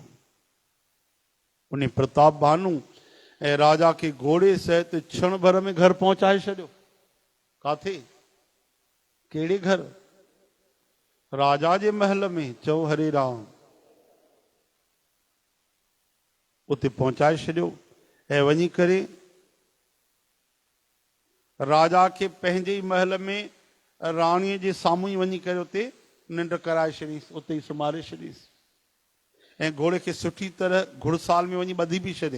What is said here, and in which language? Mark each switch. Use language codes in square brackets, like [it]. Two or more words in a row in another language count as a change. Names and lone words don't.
[sd] उन प्रताप भानु ऐं राजा खे घोड़े सहित क्षण भर में घर पहुचाए छॾियो। काथे? कहिड़े घर? राजा जे महल में। चओ हरे राम। उते पहुचाए छॾियो ऐं वञी करे राजा खे पंहिंजे ई महल में राणीअ जे साम्हूं ई वञी करे उते निंड कराए छॾीसि, उते ई सुम्हारे छॾीसि ऐं घोड़े खे सुठी तरह घुड़साल में वञी ॿधी बि छॾियईं।